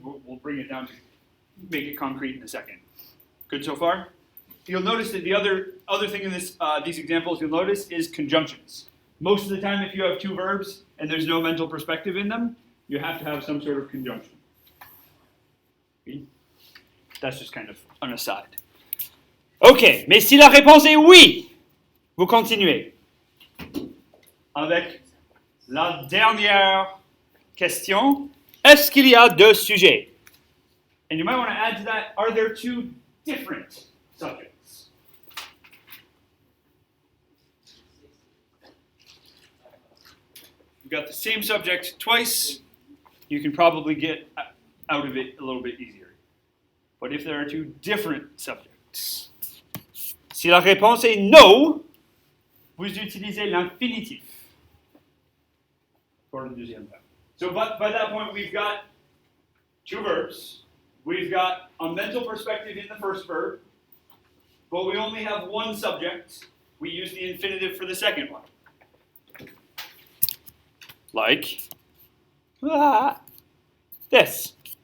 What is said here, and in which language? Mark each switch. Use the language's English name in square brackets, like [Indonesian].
[English] We'll bring it down to make it concrete in a second. Good so far? You'll notice that the other thing in these examples you'll notice is conjunctions. Most of the time if you have two verbs and there's no mental perspective in them, you have to have some sort of conjunction. Oui? That's just kind of an aside. [French] Ok, mais si la réponse est oui, vous continuez avec la dernière question. Est-ce qu'il y a deux sujets? [English] And you might want to add to that, are there two different subjects? You've got the same subject twice, you can probably get out of it a little bit easier. But if there are two different subjects, [French] si la réponse est [English] no, [French] vous utilisez l'infinitif [English] for the [French] deuxième verbe. [English] So by that point, we've got two verbs. We've got a mental perspective in the first verb, but we only have one subject. We use the infinitive for the second one. Like this.